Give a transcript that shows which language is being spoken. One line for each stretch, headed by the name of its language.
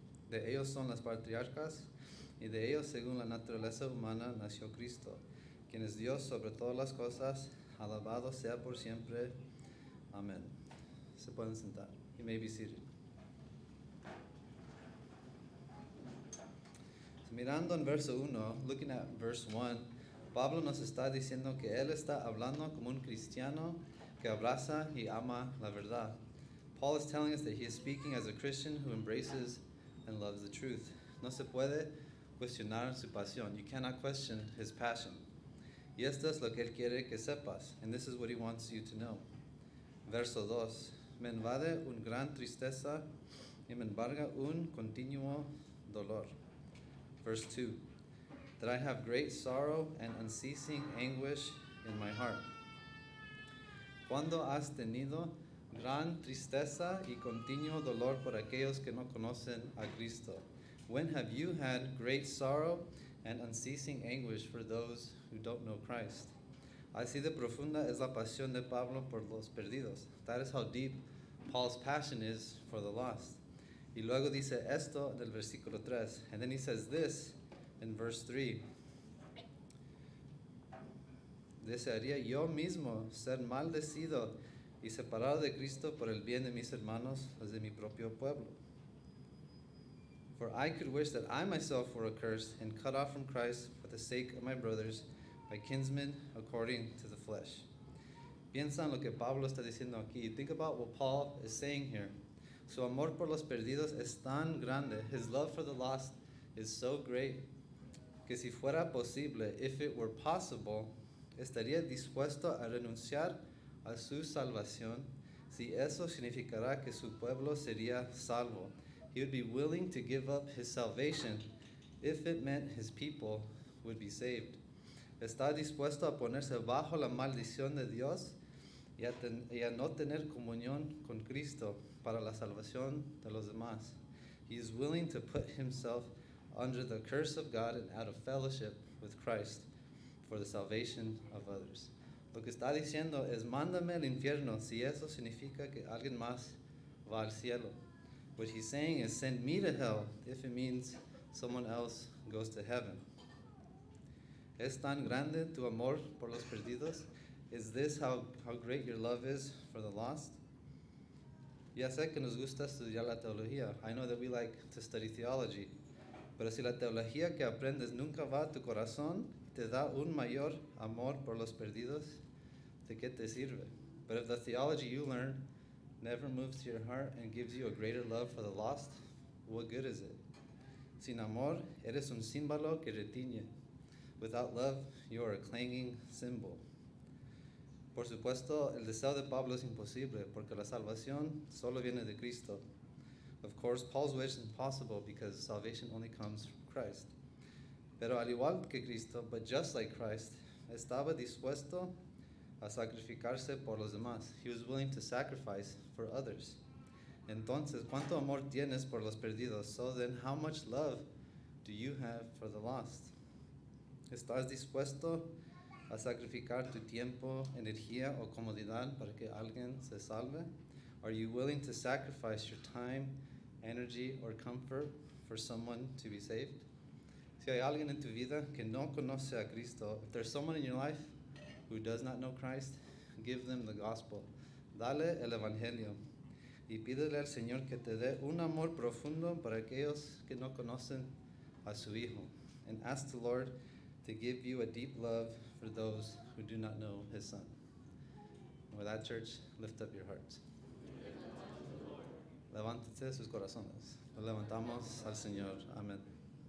Spanish: De ellos son las patriarcas, y de ellos, según la naturaleza humana, nació Cristo, quien es Dios sobre todas las cosas, alabado sea por siempre. Amén. Se pueden sentar.
English: You may be seated.
Spanish: Mirando en verso 1,
English: looking at verse 1,
Spanish: Pablo nos está diciendo que él está hablando como un cristiano que abraza y ama la verdad.
English: Paul is telling us that he is speaking as a Christian who embraces and loves the truth.
Spanish: No se puede cuestionar su pasión.
English: You cannot question his passion.
Spanish: Y esto es lo que él quiere que sepas,
English: and this is what he wants you to know.
Spanish: Verso 2, me invade una gran tristeza y me embarga un continuo dolor.
English: Verse 2, that I have great sorrow and unceasing anguish in my heart.
Spanish: ¿Cuándo has tenido gran tristeza y continuo dolor por aquellos que no conocen a Cristo?
English: When have you had great sorrow and unceasing anguish for those who don't know Christ?
Spanish: Así de profunda es la pasión de Pablo por los perdidos.
English: That is how deep Paul's passion is for the lost.
Spanish: Y luego dice esto del versículo 3.
English: And then he says this in verse 3.
Spanish: Desearía yo mismo ser maldecido y separado de Cristo por el bien de mis hermanos, los de mi propio pueblo.
English: For I could wish that I myself were accursed and cut off from Christ for the sake of my brothers, my kinsmen according to the flesh.
Spanish: Piensa en lo que Pablo está diciendo aquí.
English: Think about what Paul is saying here.
Spanish: Su amor por los perdidos es tan grande.
English: His love for the lost is so great
Spanish: que si fuera posible,
English: if it were possible,
Spanish: estaría dispuesto a renunciar a su salvación si eso significará que su pueblo sería salvo.
English: He would be willing to give up his salvation if it meant his people would be saved.
Spanish: Está dispuesto a ponerse bajo la maldición de Dios y a no tener comunión con Cristo para la salvación de los demás.
English: He is willing to put himself under the curse of God and out of fellowship with Christ for the salvation of others.
Spanish: Lo que está diciendo es, mándame al infierno si eso significa que alguien más va al cielo.
English: What he's saying is, send me to hell if it means someone else goes to heaven.
Spanish: ¿Es tan grande tu amor por los perdidos?
English: Is this how great your love is for the lost?
Spanish: Ya sé que nos gusta estudiar la teología.
English: I know that we like to study theology.
Spanish: Pero si la teología que aprendes nunca va a tu corazón, te da un mayor amor por los perdidos, ¿de qué te sirve?
English: But if the theology you learn never moves to your heart and gives you a greater love for the lost, what good is it?
Spanish: Sin amor, eres un símbolo que retiñe.
English: Without love, you are a clanging cymbal.
Spanish: Por supuesto, el deseo de Pablo es imposible, porque la salvación solo viene de Cristo.
English: Of course, Paul's wish is impossible because salvation only comes from Christ.
Spanish: Pero al igual que Cristo,
English: but just like Christ,
Spanish: estaba dispuesto a sacrificarse por los demás.
English: He was willing to sacrifice for others.
Spanish: Entonces, ¿cuánto amor tienes por los perdidos?
English: So then, how much love do you have for the lost?
Spanish: ¿Estás dispuesto a sacrificar tu tiempo, energía o comodidad para que alguien se salve?
English: Are you willing to sacrifice your time, energy, or comfort for someone to be saved?
Spanish: Si hay alguien en tu vida que no conoce a Cristo,
English: if there's someone in your life who does not know Christ, give them the gospel.
Spanish: Dale el evangelio. Y pídele al Señor que te dé un amor profundo para aquellos que no conocen a su Hijo.
English: And ask the Lord to give you a deep love for those who do not know His Son. With that, church, lift up your hearts.
Spanish: Levántense sus corazones. Lo levantamos al Señor. Amén.